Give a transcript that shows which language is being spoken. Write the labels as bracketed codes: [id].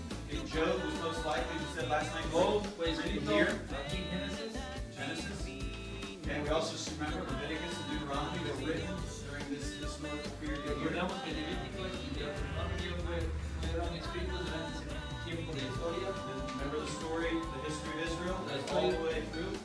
[en] Hey, Job was most likely, we said last night, Job Job [es] fue [en] was written [es] escrito [en] here. [es] aquí en Génesis. [en] Genesis. And we also remember Leviticus and Deuteronomy were written during this historical period of year. [es] Recordamos que Levíticos y Deuteronomio fueron escritos durante ese tiempo de historia. [en] Remember the story, the history of Israel, all the way through.